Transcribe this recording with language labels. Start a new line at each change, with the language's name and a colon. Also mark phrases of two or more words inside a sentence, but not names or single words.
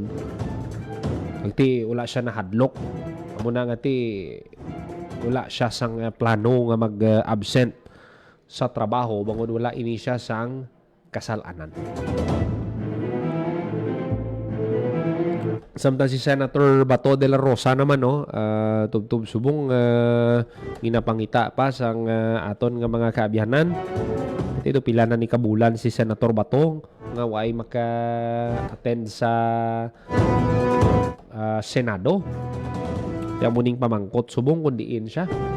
Hiligaynon: Iti wala siya nahadlok. Amo na ngati wala siya sang plano nga mag-absent sa trabaho bangod wala ini siya sang kasalanan. Samtang si Senator Bato de la Rosa naman no, tubtub subong ginapangita pa sang aton nga mga kaabyanan. Ito pila na ni kabulan si Senator Bato nga way maka-attend sa Senado. Kaya muning pamangkot subong kundiin siya.